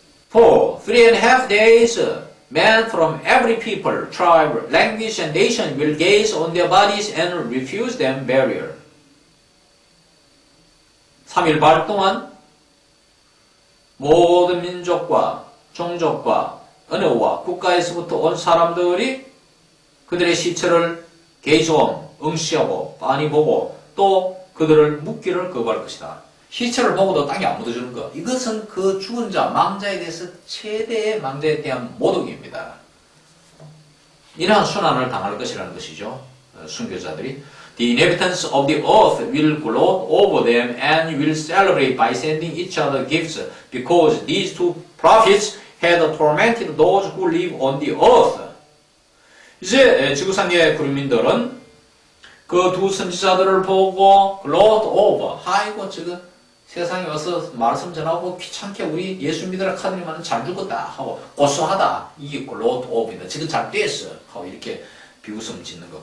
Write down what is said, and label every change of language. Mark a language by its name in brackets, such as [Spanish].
[English] For 3.5 days, men from every people, tribe, language, and nation will gaze on their bodies and refuse them burial. [Korean] 3일 반 동안 모든 민족과 종족과 언어와 국가에서부터 온 사람들이 그들의 시체를 게이존, 응시하고 빤히 보고 또 그들을 묻기를 거부할 것이다. 시체를 보고도 땅에 안 묻어주는 것. 이것은 그 죽은 자, 망자에 대해서 최대의 망자에 대한 모독입니다. 이러한 순환을 당할 것이라는 것이죠. 순교자들이 [English] The inhabitants of the earth will gloat over them and will celebrate by sending each other gifts because these two prophets had tormented those who live on the earth. [Korean] 이제 지구상의 구민들은 그 두 선지자들을 보고 gloat over. 아이고 지금 세상에 와서 말씀 전하고 귀찮게 우리 예수 믿으라 카드리만은 잘 죽었다 하고 고소하다. 이게 gloat over이다. 지금 잘 됐어 하고 이렇게 비웃음 짓는 거.